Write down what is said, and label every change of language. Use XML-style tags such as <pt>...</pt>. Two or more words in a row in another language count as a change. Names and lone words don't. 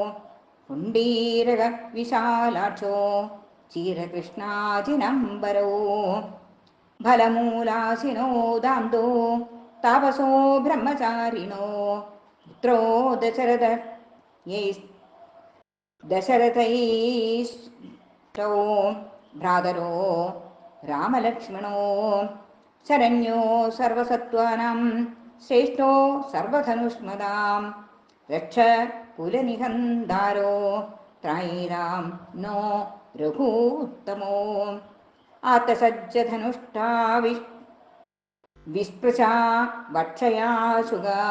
<sa>पुण्डीरकविशालाक्षो चीरकृष्णाजिनम्बरो फलमूलासिनो दान्तो तापसो ब्रह्मचारिणो पुत्रो दशरथैस्तौ भ्रातरो रामलक्ष्मणो शरण्यो सर्वसत्त्वानां ശ്രേഷ്ഠോ സർവധനുഷ്മതാം രക്ഷ കുലനിഹന്താരോ ത്രൈരാം നോ രഘൂത്തമോ ആത്തസജ്ജധനുഷ്ഠാ വിസ്പൃശാ ഭക്ഷയാശുക</sa>